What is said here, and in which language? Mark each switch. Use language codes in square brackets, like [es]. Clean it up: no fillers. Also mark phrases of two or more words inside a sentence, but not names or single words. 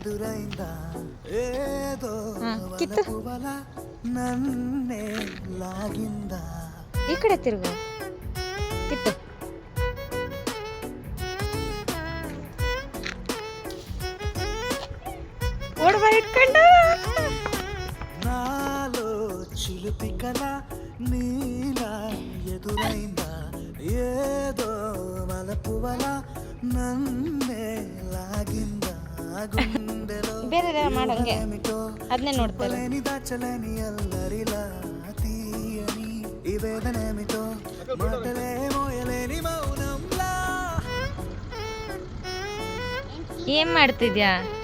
[kn] ಕಿತ್ತು ಈ ಕಡೆ ತಿರುಗು. ಕಿತ್ತು ಓಡುವ ಇಟ್ಕೊಂಡು [te] నాలో చిలుపి కల నీల ఎదురైందా ఏదో మలపువల నన్నే లాగిందా గుండెలో [kn] ಬೇರೆ ಮಾಡಂಗೆ ಅದನ್ನೇ ನೋಡ್ತಾರೆ. [te] దాచలేని అల్లరిలా తీయని ఈ వేదనేమిటో మాటలే మోయలేని మౌనంలా. [kn] ಏನ್ ಮಾಡ್ತಿದ್ಯಾ?